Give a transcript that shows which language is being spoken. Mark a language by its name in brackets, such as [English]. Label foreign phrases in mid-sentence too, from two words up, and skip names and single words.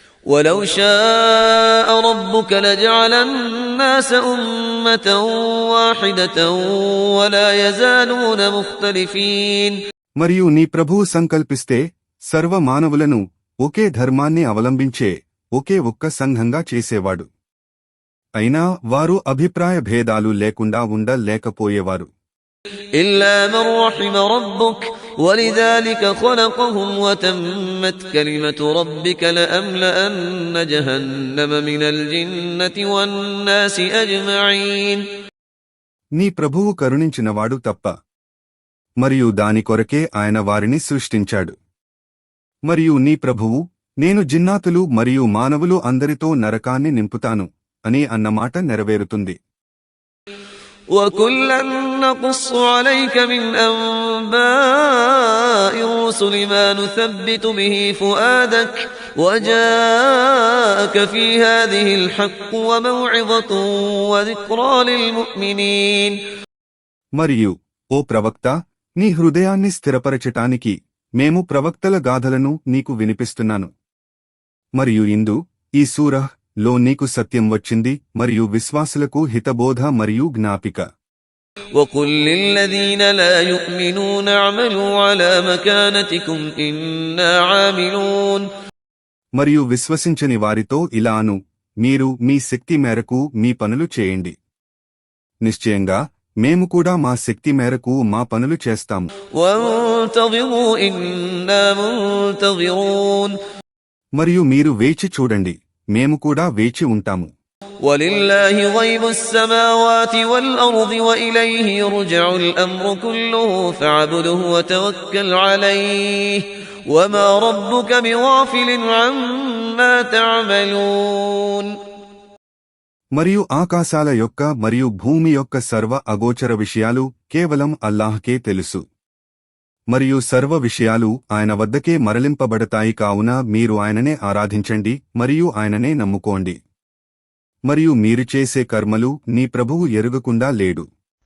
[Arabic] ولو شاء ربك لجعل الناس أمة واحدة ولا يزالون مختلفين. [Telugu] మరియు నీ ప్రభువు సంకల్పిస్తే సర్వ మానవులను ఒకే ధర్మాన్ని అవలంబించే ఒకే ఒక్క సంఘంగా చేసేవాడు. అయినా వారు అభిప్రాయ భేదాలు లేకుండా ఉండలేకపోయేవారు. [Arabic] إلا من رحم ربك ولذلك خلقهم وتمت كلمة ربك لأملأن جهنم من الجنة والناس أجمعين. [Telugu] నీ ప్రభువు కరుణించినవాడు తప్ప. మరియు దాని కొరకే ఆయన వారిని సృష్టించాడు. మరియు నీ ప్రభువు నేను జిన్నాతులు మరియు మానవులు అందరితో నరకాన్ని నింపుతాను అని అన్నమాట నెరవేరుతుంది. [Arabic] وَكُلًّا نَّقُصُّ عَلَيْكَ مِنْ أَنبَاءِ الرُّسُلِ مَا نُثَبِّتُ بِهِ فُؤَادَكَ وَجَاءَكَ فِي هَٰذِهِ الْحَقُّ وَمَوْعِظَةٌ وَذِكْرَىٰ لِلْمُؤْمِنِينَ. [Telugu] మరియు ఓ ప్రవక్త నీ హృదయాన్ని స్థిరపరచటానికి మేము ప్రవక్తల గాథలను నీకు వినిపిస్తున్నాను. మరియు ఇందు ఈ సూరహ్ లో నీకు సత్యం వచ్చింది మరియు విశ్వాసులకు హితబోధ మరియు జ్ఞాపిక. [Arabic] وَقُل لِّلَّذِينَ لَا يُؤْمِنُونَ اعْمَلُوا عَلَىٰ مَكَانَتِكُمْ إِنَّا عَامِلُونَ. [Telugu] మరియు విశ్వసించని వారితో ఇలాను మీరు మీ శక్తి మేరకు మీ పనులు చేయండి. నిశ్చయంగా మేము కూడా మా శక్తి మేరకు మా పనులు చేస్తాము. [Arabic] وَانتَظِرُوا إِنَّا مُنتَظِرُونَ. [Telugu] మరియు మీరు వేచి చూడండి మేము కూడా వేచి ఉంటాము. [Arabic] وَلِلَّهِ غَيْبُ السَّمَاوَاتِ وَالْأَرْضِ وَإِلَيْهِ يُرْجَعُ الْأَمْرُ كُلُّهُ فَاعْبُدْهُ وَتَوَكَّلْ عَلَيْهِ وَمَا رَبُّكَ بِغَافِلٍ عَمَّا تَعْمَلُونَ. [Telugu] మరియు ఆకాశాల యొక్క మరియు భూమి యొక్క సర్వ అగోచర విషయాలు కేవలం అల్లాహ్కే తెలుసు. మరియు సర్వ విషయాలు ఆయన వద్దకే మరలింపబడతాయి. కావున మీరు ఆయననే ఆరాధించండి మరియు ఆయననే నమ్ముకోండి. మరియు మీరు చేసే కర్మలు నీ ప్రభువు ఎరుగకుండా లేడు.